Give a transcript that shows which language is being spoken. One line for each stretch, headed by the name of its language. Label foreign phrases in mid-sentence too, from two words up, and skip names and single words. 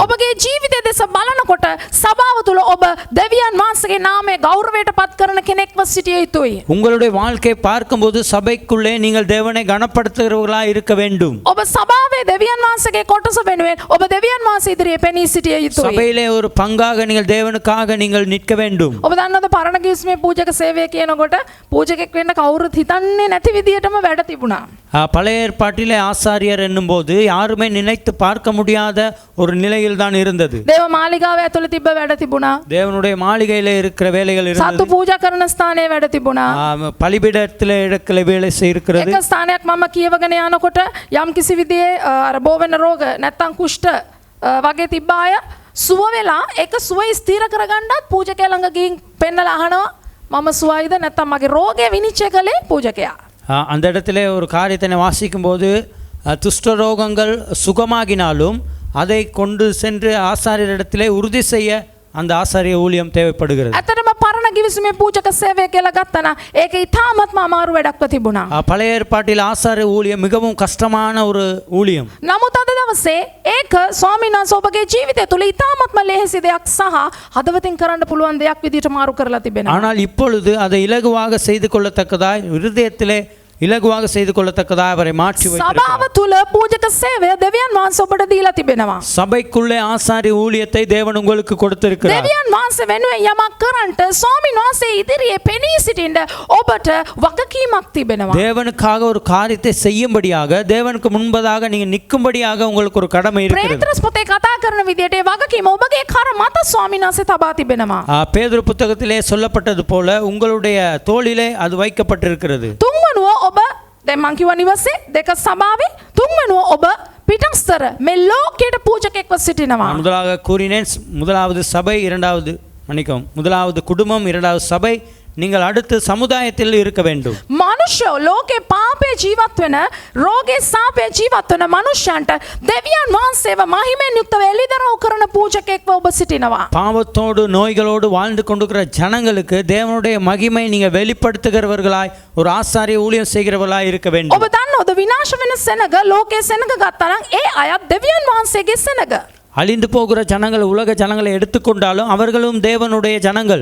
Sinhala: ඔබගේ ජීවිතය දෙස බලනකොට සභාව තුල ඔබ දෙවියන් වහන්සේගේ නාමය ගෞරවයට පත් කරන කෙනෙක්ව සිටිය යුතුයි.
Tamil: உங்களுடைய வாழ்க்கை பார்க்கும்போது சபைக்குள்ளே நீங்கள் தேவனை கனப்படுத்துகிறவர்களாக இருக்க வேண்டும்.
Sinhala: ඔබ සභාවේ දෙවියන් වහන්සේගේ කොටස වෙනුවෙන් ඔබ දෙවියන් වහන්සේ ඉදිරියේ පෙනී සිටිය යුතුයි.
Tamil: சபையிலே ஒரு பங்காக நீங்கள் தேவனுக்காக நீங்கள் நிற்க வேண்டும்.
Sinhala: ඔබ දන්නවද පරණ කිස්මේ පූජක සේවය කියනකොට පූජකෙක් වෙන්න කවුරුත් හිතන්නේ නැති විදියටම වැඩ තිබුණා.
Tamil: பழைய ஏற்பாட்டிலே ஆசாரியர் என்னும்போது யாருமே நினைத்து பார்க்க முடியாத ஒரு நிலையில் தான் இருந்தது.
Sinhala: දේව මාලිගාව ඇතුළේ තිබ්බ වැඩ තිබුණා.
Tamil: தேவனுடைய மாளிகையிலே இருக்கிற வேலைகள்
Sinhala: සතු
Tamil: இருந்தது.
Sinhala: පූජා කරන ස්ථානයේ වැඩ තිබුණා.
Tamil: பலிபீடத்திலே இடத்துல வேலை செய்திருக்கிறது.
Sinhala: එක ස්ථානයක් මම කියවගෙන යනකොට යම් කිසි විදිහේ අර බෝ වෙන රෝග නැත්තම් කුෂ්ඨ වගේ තිබ්බ අය සුව වෙලා ඒක සුවය ස්ථිර කරගන්නත් පූජකයා ළඟ ගිහින් පෙන්නලා අහනවා මම සුවයිද නැත්තම් මගේ රෝගය විනිශ්චය කළේ පූජකයා.
Tamil: அந்த இடத்துல ஒரு காரியத்தை வாசிக்கும் போது துஷ்ட ரோகங்கள் சுகமாகினாலும் அதை கொண்டு சென்று ஆசாரியரிடத்திலே உறுதி செய்ய அந்த ஆசாரிய ஊழியம் தேவைப்படுகிறது.
Sinhala: ඇත්තටම පරණ කිවිසුමේ පූජක සේවය කියලා ගත්තා නම් ඒක ඉතාමත්ම අමාරු වැඩක්ව තිබුණා.
Tamil: பழைய ஏற்பாட்டில் ஆசாரிய ஊழியம் மிகவும் கஷ்டமான ஒரு ஊழியம்.
Sinhala: නමුත් අද දවසේ ඒක ස්වාමීන් වහන්සේ ඔබගේ ජීවිතය තුළ ඉතාමත්ම ලෙහෙසි දෙයක් සහ හදවතින් කරන්න පුළුවන් දෙයක් විදිහට මාරු කරලා තිබෙනවා.
Tamil: ஆனால் இப்பொழுது அதை இலகுவாக செய்து கொள்ளத்தக்கதாய் இருதயத்திலே இலகுவாக செய்து கொள்ளத்தக்கதாக அவரை மாற்றி
Sinhala: සභාව
Tamil: வைத்திருக்கிறார்.
Sinhala: තුල පූජක සේවය දෙවියන් වහන්සේ ඔබට දීලා තිබෙනවා.
Tamil: சபைக்குள்ளே ஆசாரி ஊழியத்தை தேவன் உங்களுக்கு கொடுத்திருக்கிறார்.
Sinhala: දෙවියන් වහන්සේ වෙනුවෙන් යමක් කරන්නට ස්වාමීන් වහන්සේ ඉදිරියේ පෙනී සිටින්න ඔබට වගකීමක් තිබෙනවා.
Tamil: தேவனுக்காக ஒரு காரியத்தை செய்யும்படியாக தேவனுக்கு முன்பதாக நீங்க நிற்கும்படியாக உங்களுக்கு ஒரு கடமை இருக்கிறது.
Sinhala: පේත්‍රස් පොතේ කතා කරන විදිහට ඒ වගකීම ඔබගේ කර මත ස්වාමීන් වහන්සේ තබා තිබෙනවා.
Tamil: பேதுரு புத்தகத்திலே சொல்லப்பட்டது போல உங்களுடைய தோளிலே அது வைக்கப்பட்டிருக்கிறது.
Sinhala: තුන්වනුව ඔබ දැන් මං කිව්වා නිවසේ දෙක සභාවේ තුන්වනුව ඔබ පිටස්තර මේ ලෝකයට පූජකෙක්ව සිටිනවා.
Tamil: நான் முதலாக கூறினேன், முதலாவது சபை, இரண்டாவது மன்னிக்கவும், முதலாவது குடும்பம், இரண்டாவது சபை, நீங்கள் அடுத்து சமுதாயத்தில் இருக்க வேண்டும்.
Sinhala: මනුෂ්‍යෝ ලෝකේ පාපේ ජීවත් වෙන රෝගේ සාපේ ජීවත් වෙන මනුෂ්‍යයන්ට දෙවියන් වහන්සේව මහිමෙන් යුක්තව එළිදරව් කරන පූජකෙක්ව ඔබ සිටිනවා.
Tamil: பாவத்தோடு நோய்களோடு வாழ்ந்து கொண்டிருக்கிற ஜனங்களுக்கு தேவனுடைய மகிமை நீங்க வெளிப்படுத்துகிறவர்களாய் ஒரு ஆசாரிய ஊழியம் செய்கிறவர்களாய் இருக்க வேண்டும்.
Sinhala: ඔබ දන්නවද විනාශ වෙන සෙනග ලෝකේ සෙනග ගත්තා නම් ඒ අයත් දෙවියන් වහන්සේගේ සෙනග.
Tamil: அழிந்து போகிற ஜனங்கள் உலக ஜனங்களை எடுத்துக்கொண்டாலும் அவர்களும் தேவனுடைய ஜனங்கள்.